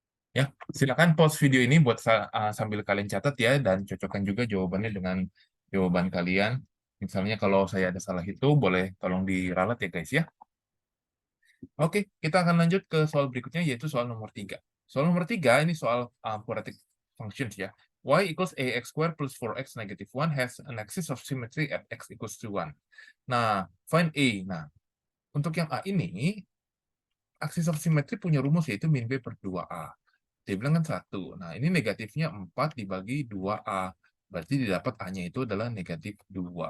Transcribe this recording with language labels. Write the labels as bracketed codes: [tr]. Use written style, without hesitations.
[id] Ya, silakan pause video ini buat sambil kalian catat ya, dan cocokkan juga jawabannya dengan jawaban kalian. Misalnya kalau saya ada salah itu, boleh tolong diralat ya, guys ya. Oke, kita akan lanjut ke soal berikutnya, yaitu soal nomor 3. Soal nomor 3, ini soal quadratic functions ya. [en] Y equals ax squared plus 4x negative 1 has an axis of symmetry at x equals to 1. Nah, find A. [id] Nah, untuk yang A ini, axis of symmetry punya rumus yaitu min B per 2A. Dia bilang kan 1. Nah, ini negatifnya 4 dibagi 2A. Berarti didapat A-nya itu adalah negatif 2.